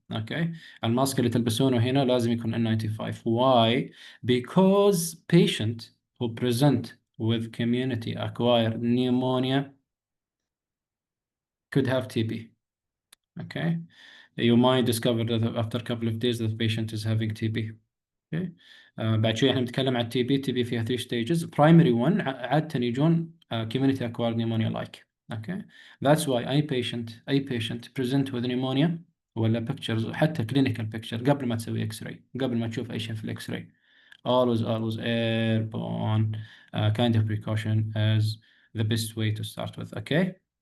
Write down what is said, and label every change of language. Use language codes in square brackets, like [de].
[en] Okay. [ar] الماسك اللي تلبسونه هنا لازم يكون N95. [en] Why? Because patient who present with community acquired pneumonia could have TB. Okay. You might discover that after a couple of days that the patient is having TB. Okay. [ar] بعد شوي احنا بنتكلم عن التي بي فيها [en] 3 stages. Primary one [ar] عادة يجون [en] community acquired pneumonia like. Okay. That's why أي patient present with pneumonia ولا pictures حتى clinical picture [ar] قبل ما تسوي X-ray قبل ما تشوف أي شيء في الإكس-راي [en] always airborne kind of precaution is the best way to start with. Okay.